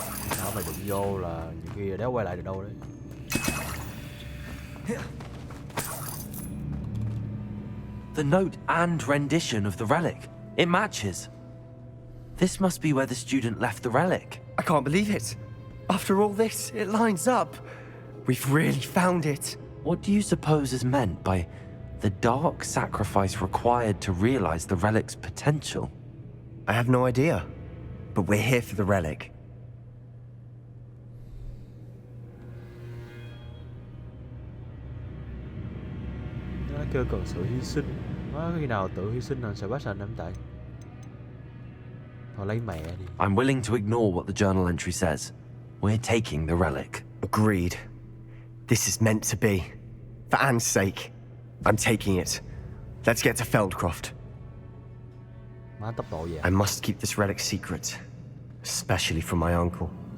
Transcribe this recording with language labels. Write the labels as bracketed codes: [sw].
[vi] Sao mày đụng vô là nhiều khi đéo quay lại được đâu đấy. [en] The note and rendition of the relic. It matches. This must be where the student left the relic. I can't believe it. After all this, it lines up. We've really found it. What do you suppose is meant by the dark sacrifice required to realize the relic's potential? I have no idea. But we're here for the relic. [vi] Nó kêu cần sự hy sinh. Nó khi nào tự hy sinh là Sebastian em tại. Thôi lấy mẹ đi. [en] I'm willing to ignore what the journal entry says. We're taking the relic. Agreed. This is meant to be. For Anne's sake, I'm taking it. Let's get to Feldcroft. [vi] Má tốc độ vậy. [en] I must keep this relic secret. Especially from my uncle.